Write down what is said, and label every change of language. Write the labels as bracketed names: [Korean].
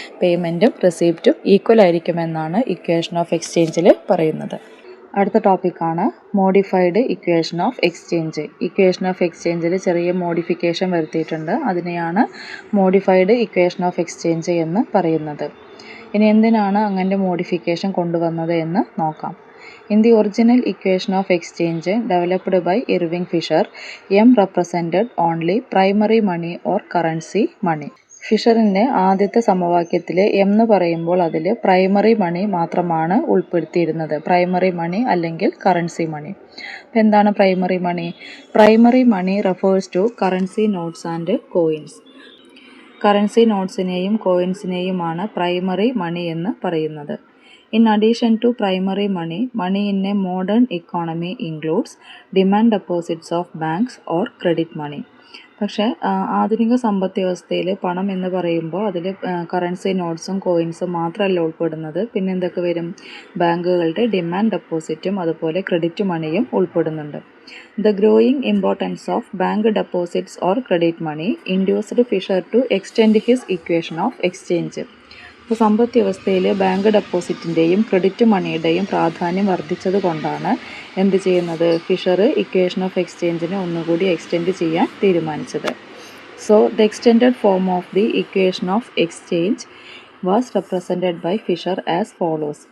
[Malayalam] പേയ്മെൻറ്റും റെസിപ്റ്റും equal ആയിരിക്കുമെന്നാണ് equation of എക്സ്ചേഞ്ചിൽ പറയുന്നത്. അടുത്ത ടോപ്പിക്കാണ് modified equation of exchange. Equation of എക്സ്ചേഞ്ചിൽ ചെറിയ മോഡിഫിക്കേഷൻ വരുത്തിയിട്ടുണ്ട്. അതിനെയാണ് മോഡിഫൈഡ് ഇക്വേഷൻ ഓഫ് എക്സ്ചേഞ്ച് എന്ന് പറയുന്നത്. ഇനി എന്തിനാണ് അങ്ങനത്തെ മോഡിഫിക്കേഷൻ കൊണ്ടുവന്നത് എന്ന് നോക്കാം. [English] In the original equation of exchange developed by Irving Fisher, M represented only primary money or currency money. [Malayalam] ഫിഷറിൻ്റെ ആദ്യത്തെ സമവാക്യത്തിൽ എം എന്ന് പറയുമ്പോൾ അതിൽ പ്രൈമറി മണി മാത്രമാണ് ഉൾപ്പെടുത്തിയിരുന്നത്. പ്രൈമറി മണി അല്ലെങ്കിൽ കറൻസി മണി. അപ്പോൾ എന്താണ് primary money? [English] Primary money refers to currency notes and coins. [Malayalam] Currency നോട്ട്സിനെയും കോയിൻസിനെയുമാണ് primary മണി എന്ന് പറയുന്നത്. [English] In addition to primary money, money in a modern economy includes demand deposits of banks or credit money. [Malayalam] പക്ഷേ ആധുനിക സമ്പദ് വ്യവസ്ഥയിൽ പണം എന്ന് പറയുമ്പോൾ അതിൽ കറൻസി നോട്ട്സും കോയിൻസും മാത്രമല്ല ഉൾപ്പെടുന്നത്. പിന്നെ എന്തൊക്കെ വരും? ബാങ്കുകളുടെ ഡിമാൻഡ് ഡെപ്പോസിറ്റും അതുപോലെ ക്രെഡിറ്റ് മണിയും ഉൾപ്പെടുന്നുണ്ട്. [English] The growing importance of bank deposits or credit money induced Fisher to extend his equation of exchange. [Malayalam] ഇപ്പോൾ സമ്പദ് വ്യവസ്ഥയിൽ ബാങ്ക് ഡെപ്പോസിറ്റിൻ്റെയും ക്രെഡിറ്റ് മണിയുടെയും പ്രാധാന്യം വർദ്ധിച്ചത് കൊണ്ടാണ് എന്ത് ചെയ്യുന്നത്? ഫിഷർ ഇക്വേഷൻ ഓഫ് എക്സ്ചേഞ്ചിനെ ഒന്നുകൂടി എക്സ്റ്റെൻഡ് ചെയ്യാൻ തീരുമാനിച്ചത്. [English] So the extended form of the equation of exchange was represented by Fisher as follows.